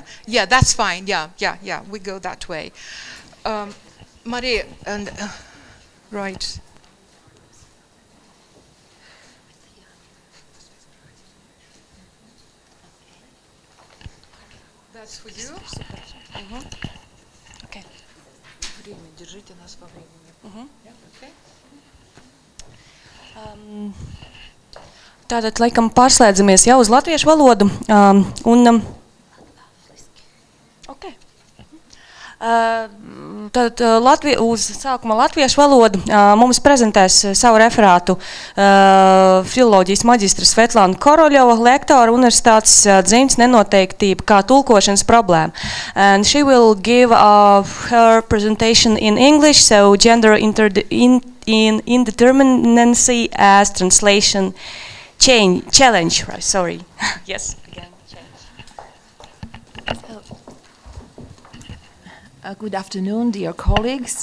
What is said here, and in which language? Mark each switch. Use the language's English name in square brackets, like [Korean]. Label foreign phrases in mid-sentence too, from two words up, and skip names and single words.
[English] Yeah, that's fine, yeah, we go that way. Maria, and, right. That's for you. Okay. [Russian] Держите нас во времени. [English] Okay. [Latvian] Tātad, laikam, pārslēdzamies jau uz latviešu valodu. [English] Okay. [Latvian] Tātad, uz sākuma latviešu valodu mums prezentēs savu referātu filoloģijas maģistra Svetlāna Koroļova, lektora Universitātes Dzimtes nenoteiktība kā tulkošanas problēma. [English] And she will give her presentation in English, so gender indeterminacy as translation challenge, right? Sorry. Yes, again, change. Good afternoon, dear colleagues.